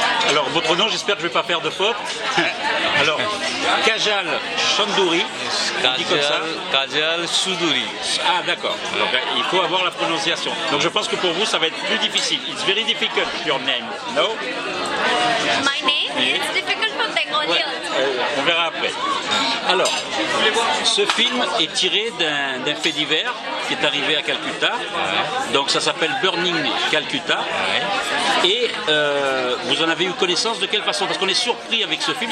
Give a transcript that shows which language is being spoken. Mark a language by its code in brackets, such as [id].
[fr] Alors, votre nom, j'espère que je ne vais pas faire de faute. Alors, Kajal Chandouri, on dit comme ça. Kajal Choudhury. Ah, d'accord. Donc, il faut avoir la prononciation. Donc, je pense que pour vous, ça va être plus difficile. [en] It's very difficult, your name. No? My name is difficult for Bengali [fr] Ouais, [en] also. [fr] on verra après. Alors, ce film est tiré d'un fait divers qui est arrivé à Calcutta. Donc ça s'appelle Burning Calcutta. Et vous en avez eu connaissance de quelle façon? Parce qu'on est surpris avec ce film.